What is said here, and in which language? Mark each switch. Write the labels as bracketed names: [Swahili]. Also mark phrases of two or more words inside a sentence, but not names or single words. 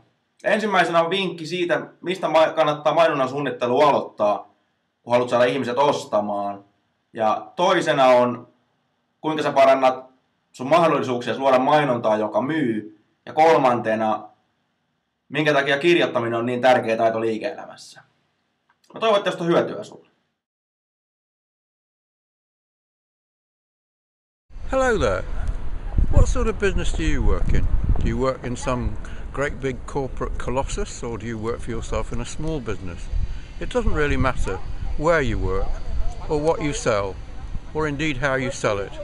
[Finnish] Ensimmäisenä on vinkki siitä, mistä kannattaa mainonnan suunnittelu aloittaa, kun haluat saada ihmiset ostamaan. Ja toisena on, kuinka sä parannat sun mahdollisuuksia luoda mainontaa, joka myy. Ja kolmantena, minkä takia kirjoittaminen on niin tärkeä taito liike-elämässä. Mä toivon, että tästä on hyötyä sulle. [English] Hello there. What sort of business do you work in? Do you work in some great big corporate colossus, or do you work for yourself in a small business? It doesn't really matter where you work, or what you sell, or indeed how you sell it.